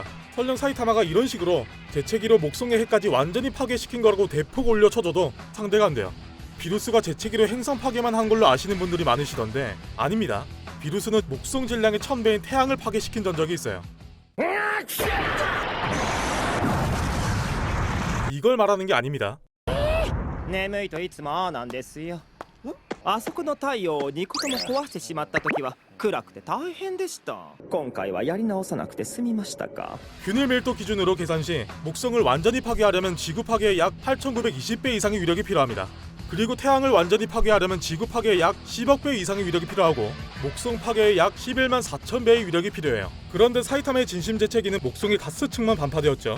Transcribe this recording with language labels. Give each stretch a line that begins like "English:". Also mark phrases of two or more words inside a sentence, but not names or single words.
Korean: 설령 사이타마가 이런 식으로 재채기로 목성의 핵까지 완전히 파괴시킨 거라고 대폭 올려쳐줘도 상대가 안 돼요. 비루스가 재채기로 행성 파괴만 한 걸로 아시는 분들이 많으시던데 아닙니다. 비루스는 목성 질량의 1000배인 태양을 파괴시킨 전적이 있어요. 이걸 말하는 게 아닙니다.
Japanese: 眠いといつもああなんですよ。あそこの太陽を2個とも壊してしまった時は暗くて大変でした。今回はやり直さなくて済みましたか。
Korean: 균일 밀도 기준으로 계산 시 목성을 완전히 파괴하려면 지구 파괴의 약 8920배 이상의 위력이 필요합니다. 그리고 태양을 완전히 파괴하려면 지구 파괴의 약 10억 배 이상의 위력이 필요하고 목성 파괴의 약 11만 4천 배의 위력이 필요해요. 그런데 사이타마의 진심 재채기는 목성의 가스층만 반파되었죠.